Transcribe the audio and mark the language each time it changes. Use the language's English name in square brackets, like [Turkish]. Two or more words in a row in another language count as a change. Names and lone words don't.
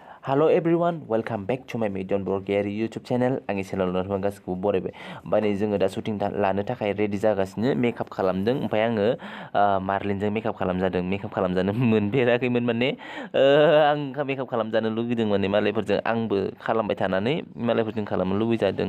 [English] Hello everyone, welcome back to my Mediyon Borgoary YouTube channel. [Bodo] आंनि चेनेलाव नोंथांमोन गासिखौबो बरायबाय। ओमफ्राय नै जोङो दा शुटिं लानो थाखाय रेडि जागासिनो, मेकआप खालामदों। ओमफ्राय आङो मार्लिनजों मेकआप खालामजादों। मेकआप खालामजानो मोनफेराखैमोन माने आं मेकआप खालामजानो लुगैदों माने मालायफोरजों आंबो खालामबाय थानानै मालायफोरजों खालामनो लुगैजादों।